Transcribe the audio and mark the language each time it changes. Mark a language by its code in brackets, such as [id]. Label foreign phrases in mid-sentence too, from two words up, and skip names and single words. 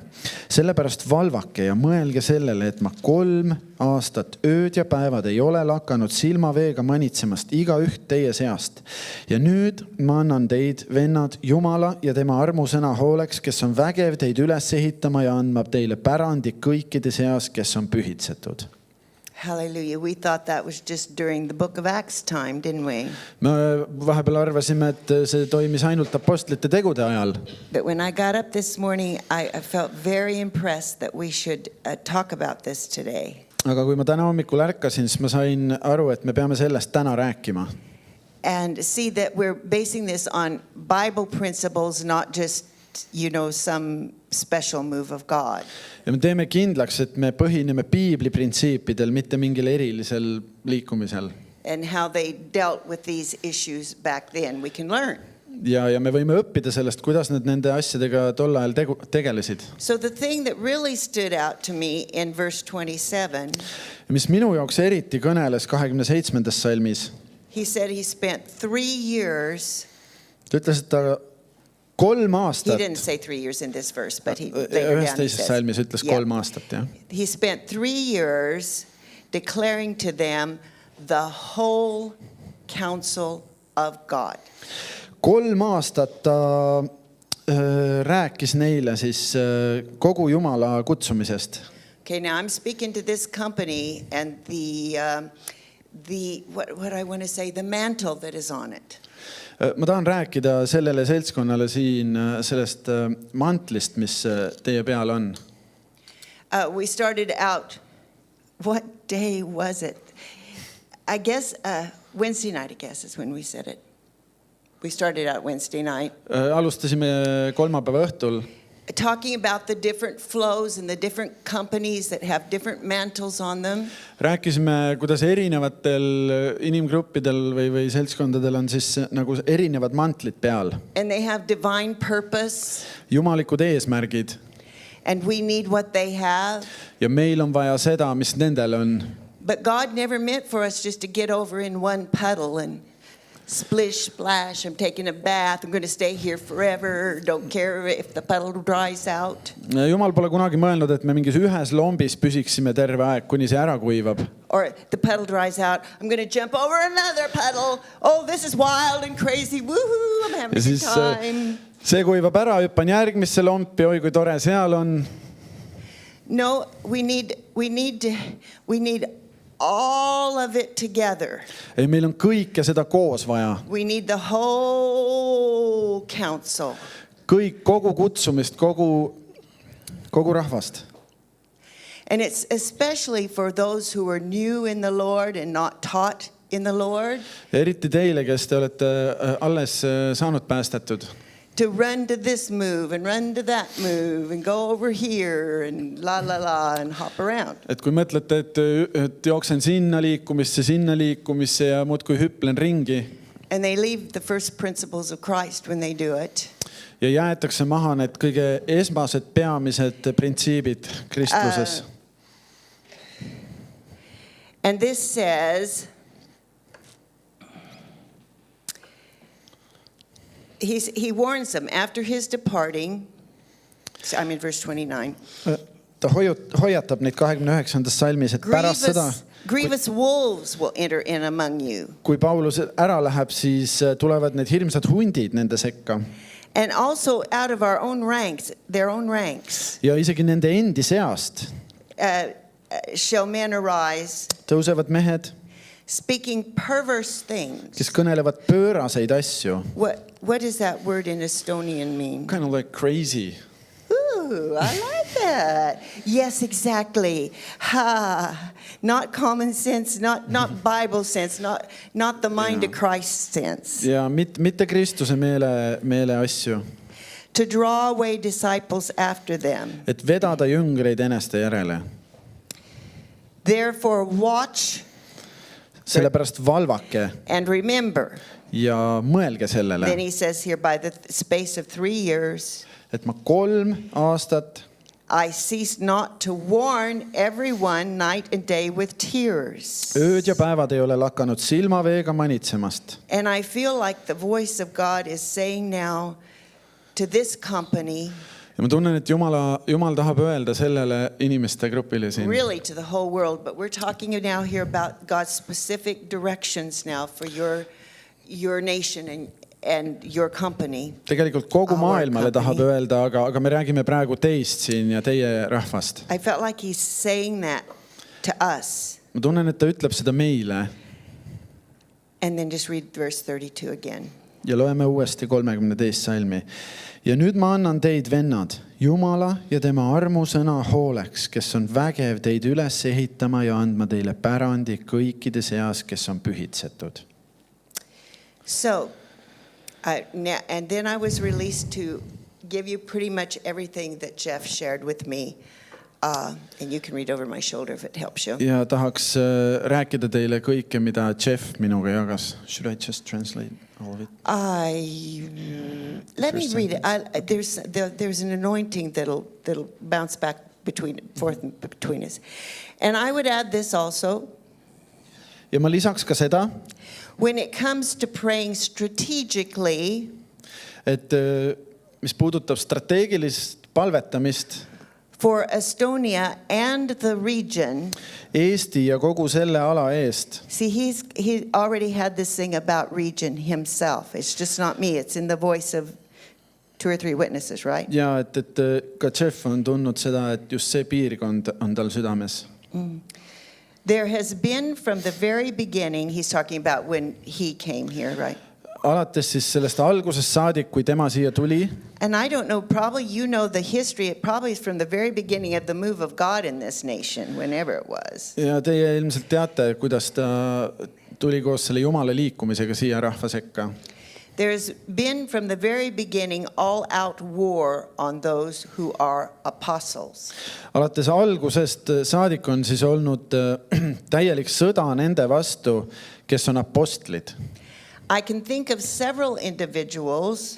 [et] Sellepärast valvake ja mõelge sellele, et ma 3 aastat ööd ja päevad ei ole lakanud silmaveega manitsemast iga üht teie seast. Ja nüüd ma annan teid, vennad, Jumala ja tema armusõna hooleks, kes on vägev teid üles ehitama ja andma teile pärandi kõikide seas, kes on pühitsetud. [en] Hallelujah. We thought that was just during the book of Acts time, didn't we? [et] Me vahepeal arvasime, et see toimis ainult apostlite tegude ajal. [en] But when I got up this morning, I felt very impressed that we should talk about this today. [et] Aga kui ma täna hommikul ärkasin, siis ma sain aru, et me peame sellest täna rääkima. [en] And see that we're basing this on Bible principles, not just, some special move of God. [et] Ja me teeme kindlaks, et me põhineme Piibli printsiipidel, mitte mingil erilisel liikumisel. [en] And how they dealt with these issues back then. We can learn. [et] Ja me võime õppida sellest, kuidas nad nende asjadega tol ajal tegelesid. [en] So the thing that really stood out to me in verse 27, [et] mis minu jaoks eriti kõneles 27. salmis, [en] he said he spent 3 years. [et] Ta ütles, et ta 3 [en] He [et] aastat, [en] didn't say 3 years in this verse, but he later [et] ühes [en] down he [et] teises [en] says, [et] salmis ütles 3 aastat, jah. [en] he spent 3 years declaring to them the whole counsel of God. [et] 3 aastat ta rääkis neile siis kogu Jumala kutsumisest. [en] Okay, now I'm speaking to this company and what I want to say, the mantle that is on it. [et] Ma tahan rääkida sellele seltskonnale siin sellest mantlist, mis teie peal on. [en] We started out, what day was it? I guess Wednesday night, I guess, is when we said it. We started out Wednesday night. [et] Alustasime kolmapäeva õhtul. [en] Talking about the different flows and the different companies that have different mantles on them. [et] Rääkisime, kuidas erinevatel inimgruppidel või seltskondadel on siis nagu erinevad mantlid peal. [en] And they have divine purpose. [et] Jumalikud eesmärgid. [en] And we need what they have. [et] Ja meil on vaja seda, mis nendel on. [en] But God never meant for us just to get over in one puddle and splish, splash, I'm taking a bath, I'm going to stay here forever, don't care if the puddle dries out. [et] Jumal pole kunagi mõelnud, et me mingis ühes lombis püsiksime terve aeg, kuni see ära kuivab. [en] Or the puddle dries out, I'm going to jump over another puddle. Oh, this is wild and crazy. Woohoo, I'm having a good time. [et] See kuivab ära, hüppan järgmisse lompi, oi kui tore seal on. [en] No, we need all of it together. [et] Ei, meil on kõike seda koos vaja. [en] We need the whole counsel. [et] Kõik, kogu kutsumist, kogu rahvast. [en] And it's especially for those who are new in the Lord and not taught in the Lord, [et] ja eriti teile, kes te olete alles saanud päästetud. [en] to run to this move and run to that move and go over here and la la la and hop around. [et] Et kui mõtlete, et jooksen sinna liikumisse ja muudkui hüpplen ringi [en] And they leave the first principles of Christ when they do it. [et] ja jäetakse maha need kõige esmased peamised printsiibid Kristuses. [en] And this says, he warns them after his departing. I'm in verse 29. [et] Ta hoiatab neid 29. salmis, et pärast seda, [en] Grievous wolves will enter in among you. [et] kui Paulus ära läheb, siis tulevad need hirmsad hundid nende sekka. [en] And also out of our own ranks, their own ranks, [et] Ja isegi nende endi seast [en] shall men arise, [et] tõusevad mehed, [en] speaking perverse things. [et] kes kõnelevad pööraseid asju. [en] What does that word in Estonian mean? Kind of like crazy. Ooh, I like that. Yes, exactly. Ha! Not common sense, not Bible sense, not the mind of Christ sense. [et] Ja mitte Kristuse meele asju. [en] To draw away disciples after them. [et] Et vedada jüngreid eneste järele. [en] Therefore watch [et] Sellepärast valvake [en] and remember. [et] ja mõelge sellele, [en] Then he says here, by the space of 3 years, [et] et ma 3 aastat [en] I ceased not to warn everyone night and day with tears. [et] ööd ja päevad ei ole lakanud silmaveega manitsemast. [en] And I feel like the voice of God is saying now to this company, [et] Ja ma tunnen, et Jumal tahab öelda sellele inimeste grupile siin. [en] really to the whole world, but we're talking now here about God's specific directions now for your nation and your company. [et] Tegelikult kogu [en] Our [et] maailmale tahab [en] company. [et] öelda, aga me räägime praegu teist siin ja teie rahvast. [en] I felt like he's saying that to us. [et] Ma tunnen, et ta ütleb seda meile. [en] And then just read verse 32 again. [et] Ja loeme uuesti 32. salmi. Ja nüüd ma annan teid, vennad, Jumala ja tema armusõna hooleks, kes on vägev teid üles ehitama ja andma teile pärandi kõikide seas, kes on pühitsetud. [en] So, and then I was released to give you pretty much everything that Jeff shared with me. And you can read over my shoulder if it helps you. [et] Ja tahaks rääkida teile kõike, mida Jeff minuga jagas. [en] Should I just translate all of it? Let me read it. There's an anointing that'll bounce back forth between us. And I would add this also. [et] Ja ma lisaks ka seda, [en] When it comes to praying strategically, [et] et mis puudutab strateegilist palvetamist [en] for Estonia and the region. [et] Eesti ja kogu selle ala eest. [en] See, he already had this thing about region himself. It's just not me. It's in the voice of 2 or 3 witnesses, right? [et] Ja et ka Jeff on tundnud seda, et just see piirkond on tal südames. [en] There has been from the very beginning, he's talking about when he came here, right? [et] Alates siis sellest algusest saadik, kui tema siia tuli. [en] And I don't know, probably you know the history. It probably is from the very beginning of the move of God in this nation, whenever it was. [et] Ja teie ilmselt teate, kuidas ta tuli koos selle Jumala liikumisega siia rahva sekka. [en] There's been from the very beginning all-out war on those who are apostles. [et] Alates algusest saadik on siis olnud täielik sõda nende vastu, kes on apostlid. [en] I can think of several individuals